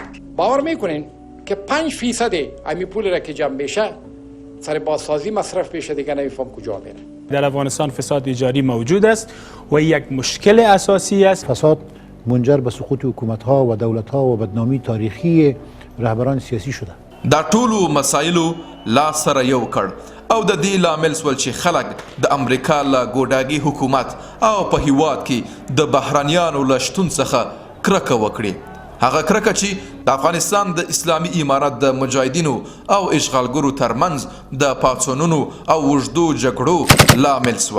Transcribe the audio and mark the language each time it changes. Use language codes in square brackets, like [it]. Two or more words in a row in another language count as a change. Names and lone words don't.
[fa] باور میکنین که 5% امی پول را که جمع بشه سر بازسازی مصرف بشه، دیگه نمیفهم کجا میره. در افغانستان فساد اداری موجود است و یک مشکل اساسی است. فساد منجر به سقوط حکومت‌ها و دولت‌ها و بدنامی تاریخی رهبران سیاسی شده. [ps] دا ټولو مسایلو لاس سره یو کړ او د دې لامل سول چې خلک د امریکا له ګوډاګي حکومت او په هیواد کې د بهرانیانو له شتون څخه کرکه وکړي. هغه کرکه چې د افغانستان د اسلامي امارت د مجاهدینو او اشغالګرو ترمنځ د پاڅونونو او اوږدو جګړو لامل سوه.